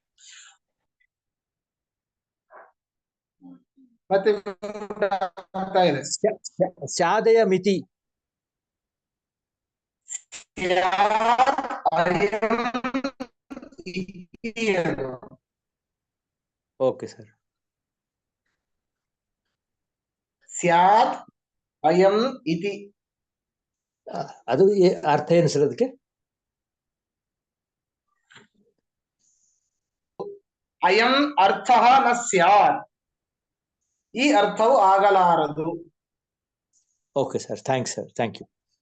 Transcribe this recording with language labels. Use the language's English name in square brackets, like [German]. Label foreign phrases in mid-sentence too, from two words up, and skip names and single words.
[Kannada] ಮತ್ತೆ ಆಗ್ತಾ ಇದೆ. [Sanskrit] ಸ್ಯಾದಯ ಮಿತಿ, [English] okay sir. [Sanskrit] ಸ್ಯಾತ್ ಅಯಂ ಇತಿ, [Kannada] ಅದು ಅರ್ಥ ಏನು ಸರ್ ಅದಕ್ಕೆ? [Sanskrit] ಅಯಂ ಅರ್ಥ ನ ಸ್ಯಾತ್, [Kannada] ಈ ಅರ್ಥವು ಆಗಲಾರದು. [English] okay sir, thanks sir, thank you.